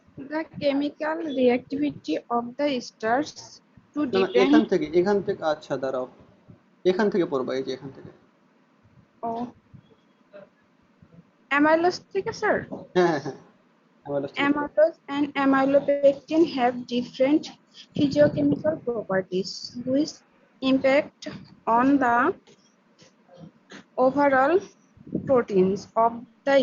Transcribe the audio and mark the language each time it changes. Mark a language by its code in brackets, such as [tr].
[en] The chemical reactivity of the stars to [bn] না না, এখান [en] depend [bn] থেকে এখান থেকে আচ্ছা দাঁড়াও, এখান থেকে পড়বা, এই যে এখান থেকে। [en] on amylose [bn] থেকে স্যার। হ্যাঁ হ্যাঁ হ্যাঁ, অ্যামাইলোজ থেকে পড়ো। [en] Amylose and amylopectin have different physiochemical properties which impact on the overall proteins of the